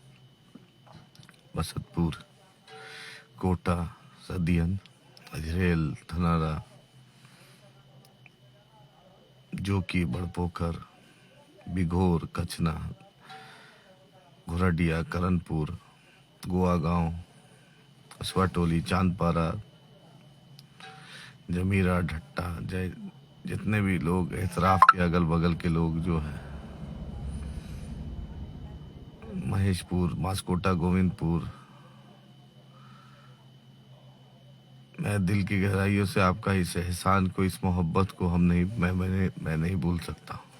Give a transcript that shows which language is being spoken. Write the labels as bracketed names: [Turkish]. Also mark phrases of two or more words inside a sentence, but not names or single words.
[Hindi] बसतपुर, कोटा, सदियन, अजरेल, धनारा, जोकी, बड़पोखर, बिघोर, कचना, घुरडिया, करनपुर, गोवा गांव, असवाटोली, चांदपारा, जमीरा, ढट्टा, जय, जितने भी लोग एतराफ के अगल बगल के लोग जो हैं, महेशपुर, मास्कोटा, गोविंदपुर, मैं दिल की गहराइयों से आपका इस एहसान को, इस मोहब्बत को मैं नहीं भूल सकता।